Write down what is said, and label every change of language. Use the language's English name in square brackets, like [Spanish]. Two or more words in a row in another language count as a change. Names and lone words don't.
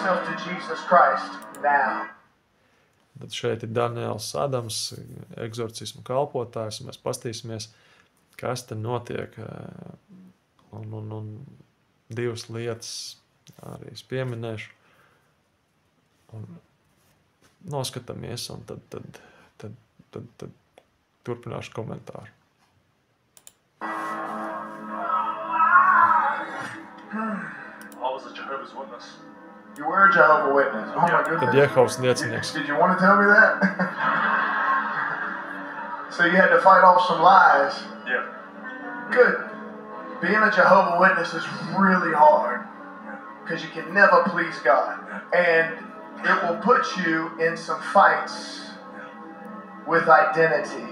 [Latvian] Tad šeit ir Daniels Adams, egzorcismu kalpotājs, un mēs pastīsimies, kas te notiek. Un divas lietas arī es pieminēšu. Un noskatāmies, un tad turpināšu komentāru. [English] I was a Jehovah's Witness. You were a Jehovah's Witness. Oh my goodness. [Latvian] Tad Jehovas liecinieks. [English] Did you want to tell me that? So you had to fight off some lies. Yeah. Good. Being a Jehovah's Witness is really hard because you can never please God. And it will put you in some fights with identity.